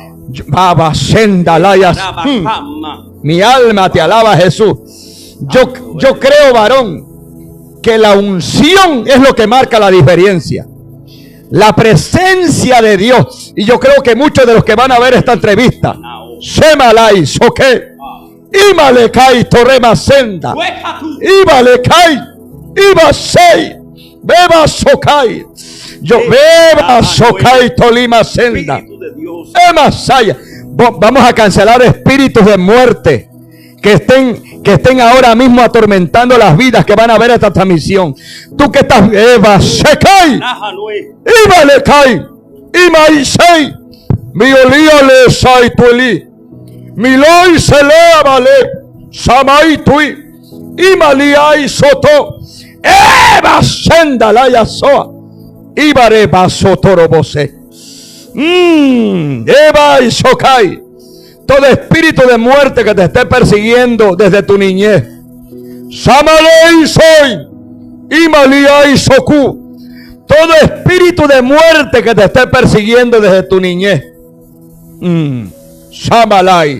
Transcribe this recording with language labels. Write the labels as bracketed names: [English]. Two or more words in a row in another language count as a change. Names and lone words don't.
[Spanish] Mi alma te alaba, Jesús. Yo creo, varón, que la unción es lo que marca la diferencia. La presencia de Dios. Y yo creo que muchos de los que van a ver esta entrevista, Shemalai, Soke, Imalekai, Torrema Senda, Imalekai, Ibasei, Beba Sokai, yo Beba Sokai, Tolima Senda, Emasaya. Vamos a cancelar espíritus de muerte que estén ahora mismo atormentando las vidas que van a ver esta transmisión. Tú que estás, Eva, Shekai, Ibalekai, Imaisei, Miolíale, Saitueli, Miloi Selevale, Samaitui, Imaliai Soto, Eva Sendalaya Soa, Ibare Basotorobose, Eva y Sokai. Todo espíritu de muerte que te esté persiguiendo desde tu niñez, Samalei Soy, Imaliai Soku. Todo espíritu de muerte que te esté persiguiendo desde tu niñez, Samalai.